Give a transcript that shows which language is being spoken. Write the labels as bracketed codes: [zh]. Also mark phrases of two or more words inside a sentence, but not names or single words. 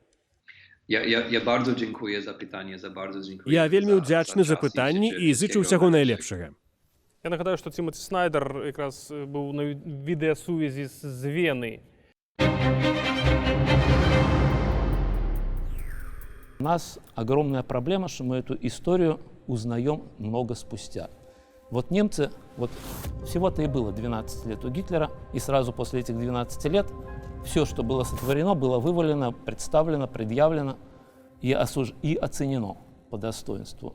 [be] Я вельмі ўдзячны за пытанні і зычу ўсяго найлепшага. Я нагадаю, што Тимоті Снайдер якраз быў на відэасувязі з Вены. [ru] У нас огромная проблема, что мы эту историю узнаем много спустя. Вот немцы, вот всего-то и было 12 лет у Гитлера, и сразу после этих 12 лет все, что было сотворено, было вывалено, представлено, предъявлено и оценено по достоинству.